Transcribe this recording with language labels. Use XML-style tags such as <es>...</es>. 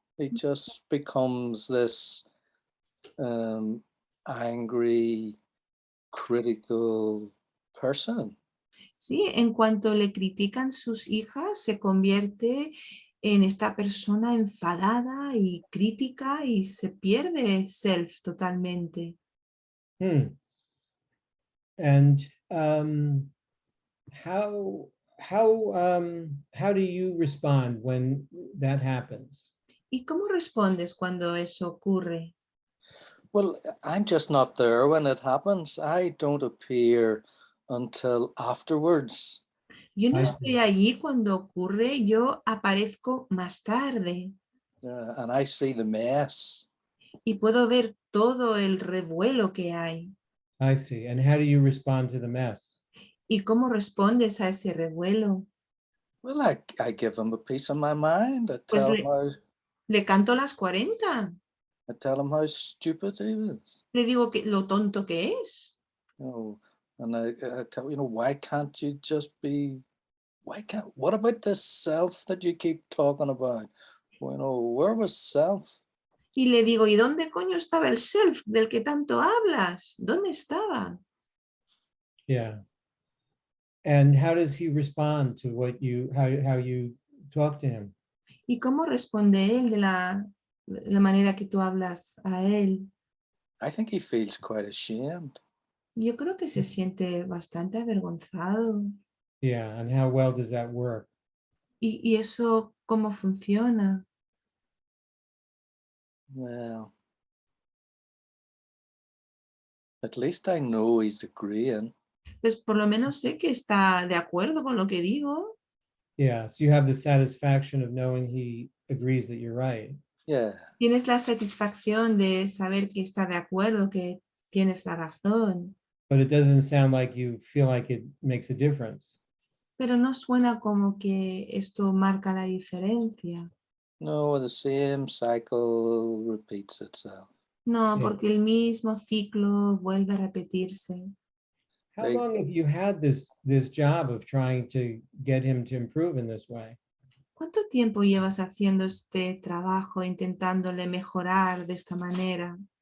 <en>He just becomes this angry, critical person.</en> <es>Sí, en cuanto le critican sus hijas, se convierte en esta persona enfadada y crítica y se pierde self totalmente.</es> <en>And how do you respond when that happens?</en> <es>¿Y cómo respondes cuando eso ocurre?</es> <en>Well, I'm just not there when it happens. I don't appear until afterwards.</en> <es>Yo no</es> <en>I</en> <es>estoy allí cuando ocurre, yo aparezco más tarde</es> <en>And I see the mess.</en> <es>y puedo ver todo el revuelo que hay.</es> <en>I see. And how do you respond to the mess?</en> <es>¿Y cómo respondes a ese revuelo?</es> <en>Well, I give him a piece of my mind.</en> <es>Pues le canto las 40.</es> <en>I tell him how stupid he is.</en> <es>Le digo que lo tonto que es.</es> <en>You know, and I tell why can't you just be? What about this self that you keep talking about? Where was self?</en> <es>Y le digo, ¿y dónde coño estaba el self del que tanto hablas? ¿Dónde estaba?</es> <en>Yeah. And how does he respond to how you talk to him?</en> <es>¿Y cómo responde él de la manera que tú hablas a él?</es> <en>I think he feels quite ashamed.</en> <es>Yo creo que se siente bastante avergonzado.</es> <en>Yeah, and how well does that work?</en> <es>¿Y eso cómo funciona?</es> <en>Well, at least I know he's agreeing.</en> <es>Pues por lo menos sé que está de acuerdo con lo que digo.</es> <en>Yeah, so you have the satisfaction of knowing he agrees that you're right. Yeah.</en> <es>Tienes la satisfacción de saber que está de acuerdo, que tienes la razón.</es> <en>But it doesn't sound like you feel like it makes a difference.</en> <es>Pero no suena como que esto marca la diferencia.</es> <en>No, the same cycle repeats itself.</en> <es>No,</es> <en>Yeah.</en> <es>porque el mismo ciclo vuelve a repetirse.</es> <en>How long have you had this job of trying to get him to improve in this way?</en> <es>¿Cuánto tiempo llevas haciendo este trabajo, intentándole mejorar de esta manera?</es>